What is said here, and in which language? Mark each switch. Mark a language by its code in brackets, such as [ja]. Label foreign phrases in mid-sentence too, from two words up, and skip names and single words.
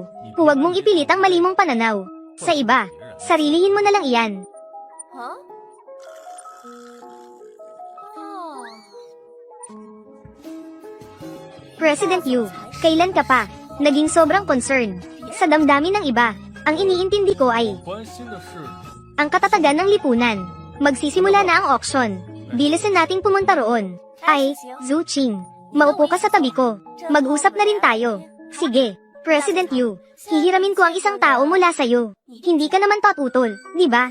[tl] Huwag mong ipilit ang mali mong pananaw. Sa iba, sarilihin mo na lang iyan. [zh] 啊？哦。 [tl] President Yu, kailan ka pa naging sobrang concern sa damdamin ng iba? Ang iniintindi ko ay [zh] 关心的是 [tl] ang katatagan ng lipunan. Magsisimula na ang auction. Bilisan nating pumunta roon. Ay, Zhu Qing, maupo ka sa tabi ko. Mag-usap na rin tayo. Sige, President Yu, hihiramin ko ang isang tao mula sa'yo. Hindi ka naman tututol, di ba?